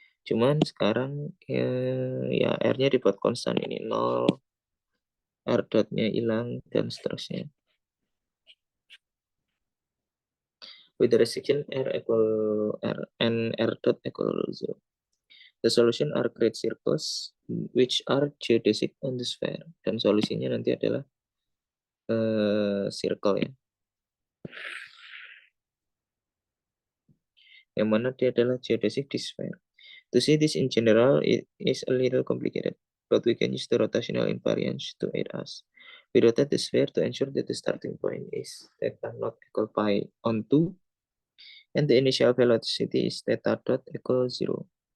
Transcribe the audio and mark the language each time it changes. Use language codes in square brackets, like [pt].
[id] Cuman sekarang ya R-nya dibuat konstan ini 0, R dotnya hilang dan seterusnya. [en] With the restriction R equal R and R dot equal 0. The solution are great circles which are geodesic on the sphere. [id] Dan solusinya nanti adalah circle ya. Yang mana dia adalah geodesic di sphere. [en] To see this in general, it is a little complicated, but we can use the rotational invariance to aid us. We rotate the sphere to ensure that the starting point is theta not equal pi on 2, and the initial velocity is theta dot equal 0.